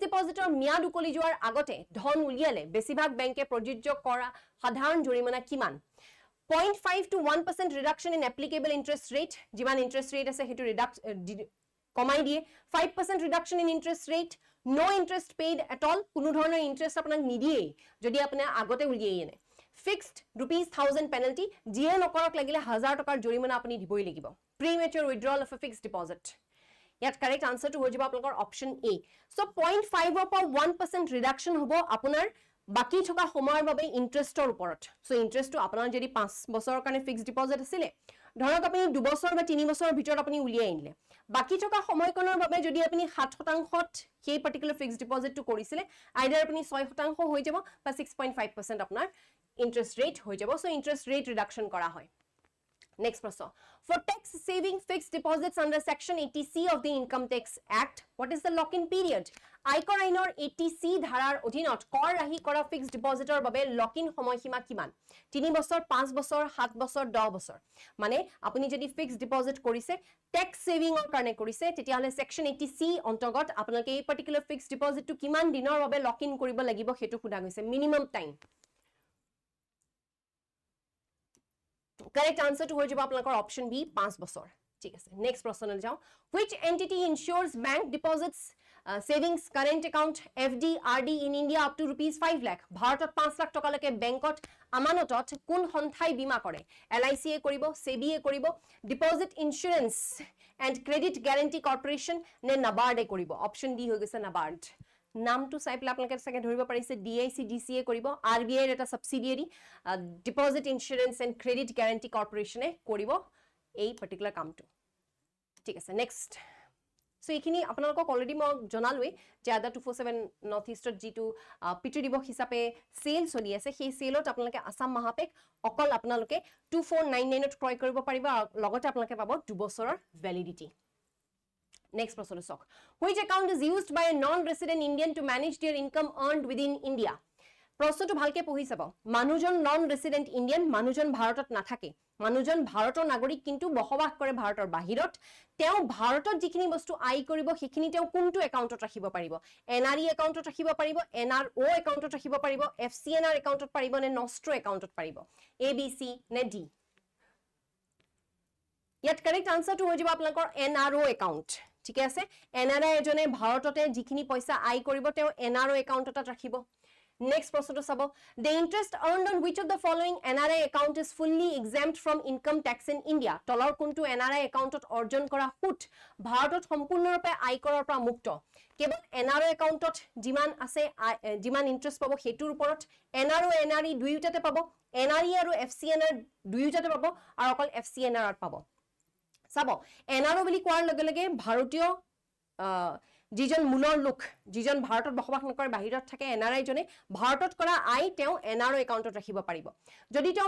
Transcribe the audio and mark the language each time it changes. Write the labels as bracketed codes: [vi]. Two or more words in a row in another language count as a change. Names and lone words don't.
[as] ডিপোজিটৰ মিয়াদ উকলি যোৱাৰ আগতে ধন উলিয়ালে বেছিভাগ বেংকে প্ৰযোজ্য কৰা সাধাৰণ জৰিমনা কিমান [en] 0.5 to 1% reduction in applicable interest rate [as] যিমান [en] interest rate [as] আছে হেতু কমাই দিয়ে [en] 5% reduction in interest rate no interest paid at all [as] কোনো ধৰণৰ ইন্টারেস্ট আপোনাক নিদিয়ে যদি আপুনি আগতে উলিয়াই এনে ফিক্সড ₹1000 পেনাল্টি জিয়ে নকৰক লাগিলে 1000 টকাৰ জৰিমনা আপুনি দিবই লাগিব [en] premature withdrawal of a fixed deposit [as] ইয়াত [en] correct answer [as] হৈ যাব আপোনালোকৰ [en] option A [as] সো 0.5 পৰা 1% ৰিডাকশন হ'ব আপোনাৰ বাকি থকা সময়ৰ বাবে ইন্টারেষ্টৰ ওপৰত সো ইন্টারেষ্টটো আপোনাৰ যদি 5 বছৰৰ কাৰণে [en] fixed deposit [as] আছিল ধৰক আপুনি 2 বছৰ বা 3 বছৰৰ ভিতৰত আপুনি উলিয়াই আনিলে বাকি থকা সময়কনৰ বাবে যদি আপুনি 7%ত সেই [en] particular fixed deposit [as] কৰিছিলে আইদাৰ আপুনি 6% হৈ যাব বা 6.5% আপোনাৰ [en] interest rate [as] হৈ যাব সো [en] interest rate reduction [as] কৰা হয় Next प्रश्न [en] for tax saving fixed deposits under section 80C of the income tax act what is the lock in period [as] আয়কৰ আইনৰ 80C ধাৰাৰ অধীনত কৰ ৰাহি কৰা [en] fixed deposit [as] বাবে [en] lock in [as] সময়সীমা কিমান 3 বছৰ 5 বছৰ 7 বছৰ 10 বছৰ মানে আপুনি যদি [en] fixed deposit [as] কৰিছে [en] tax saving [as] কাৰণে কৰিছে তেতিয়া হলে সেকশন 80C অন্তৰ্গত আপোনালোকে এই [en] particular fixed deposit [as] কিমান দিনৰ বাবে [en] lock in [as] কৰিব লাগিব হেতু খুদা গৈছে [en] minimum time Correct answer to [as] হৈ যাব আপোনালোকৰ [en] option B [as] 5 বছৰ ঠিক আছে নেক্সট প্ৰশ্নলৈ যাও [en] which entity ensures bank deposits savings current account FD RD in India up to ₹5 lakh [as] ভাৰতত 5 লাখ টকা লৈকে বেংকত আমানতত কোন সন্থাই বীমা কৰে LIC এ কৰিব SEBI এ কৰিব ডিপোজিট [en] insurance and credit guarantee corporation [as] নে নাবাৰ্ড এ কৰিব [en] option D [as] হৈ গৈছে নাবাৰ্ড নামটো চাই পেলাই আপোনালোকে চাগে ধৰিব পাৰিছে DICDCA কৰিব RBI ৰ এটা সাবসিডিয়াৰী [en] Deposit Insurance and Credit Guarantee Corporation [as] কৰিব এই পাৰ্টিকুলাৰ কামটো ঠিক আছে [en] next so [as] এইখিনি আপোনালোকক অলৰেডি মই জনালোৱে যে আদা 247 নৰ্থ ইষ্টত যিটো পিতৃ দিৱস হিচাপে সেল চলি আছে সেই সেলত আপোনালোকে আসাম মহাপেক অকল আপোনালোকে 2499 ত ক্ৰয় কৰিব পাৰিব আৰু লগতে আপোনালোকে পাব 2 বছৰৰ ভ্যালিডিটি Next প্রশ্ন চাওক [en] which account is used by a non-resident Indian to manage their income earned within India [as] প্রশ্নটো ভালকে পঢ়ি চাব মানুহজন [en] non resident Indian [as] মানুহজন ভাৰতত নাথাকে মানুহজন ভাৰতৰ নাগৰিক কিন্তু বসবাস কৰে ভাৰতৰ বাহিৰত তেওঁ ভাৰতত যিখিনি বস্তু আয় কৰিব সেইখিনি তেওঁ কোনটো একাউণ্টত ৰাখিব পাৰিব [en] NRE account [as] ৰাখিব পাৰিব [en] NRO account [as] ৰাখিব পাৰিব [en] FCNR account [as] পাৰিব নে [en] nostro account [as] পাৰিব এবিসি নে ডি ইয়াত [en] correct answer [as] হৈ যাব আপোনালোকৰ [en] NRO account [as] ঠিক আছে এনআৰআই এজনে ভাৰততে যিখিনি পইচা আয় কৰিব তেওঁ [en] NRO account [as] ৰাখিব Next প্ৰশ্নটো চাব [en] the interest earned on which of the following NRI account is fully exempt from income tax in India [as] তলৰ কোনটো NRI একাউণ্টত অৰ্জন কৰা সুত ভাৰতত সম্পূৰ্ণৰূপে আয়কৰৰ পৰা মুক্ত কেৱল NRI একাউণ্টত যিমান আছে যিমান ইন্টাৰেষ্ট পাব হেতুৰ ওপৰত NRO NRE দুয়োটাতে পাব NRE আৰু FCNR দুয়োটাতে পাব আৰু অকল FCNR পাব চাব NRO বুলি কোৱাৰ লগে লগে ভাৰতীয় যিজন মূলৰ লোক যিজন ভাৰতত বসবাস নকৰে বাহিৰত থাকে এনআৰআই জনে ভাৰতত কৰা আই তেওঁ [en] NRO account [as] ৰাখিব পাৰিব যদি তেওঁ